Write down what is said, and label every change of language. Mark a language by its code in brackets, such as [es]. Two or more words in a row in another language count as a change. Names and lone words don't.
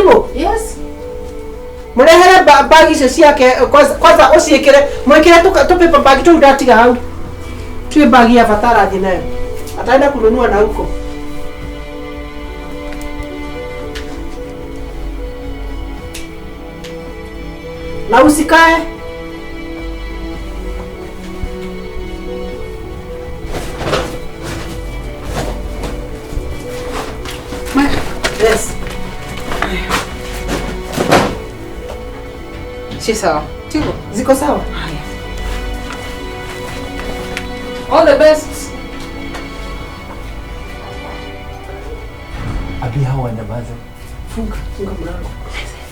[en] Yes. [ki] Murehere bagi icio ciake kwanza uciikire mwikire tupepa bagi tu ndatiga hau. Tue bagi ya fatara athi nayo. [sw] Ataenda kununua na huko. Na usikae. [en] Yes. [sw] Si sawa. Tiko, ziko sawa? Haya. [en] All the best. [sw] Abi hao wanyamaze. Funga mlango.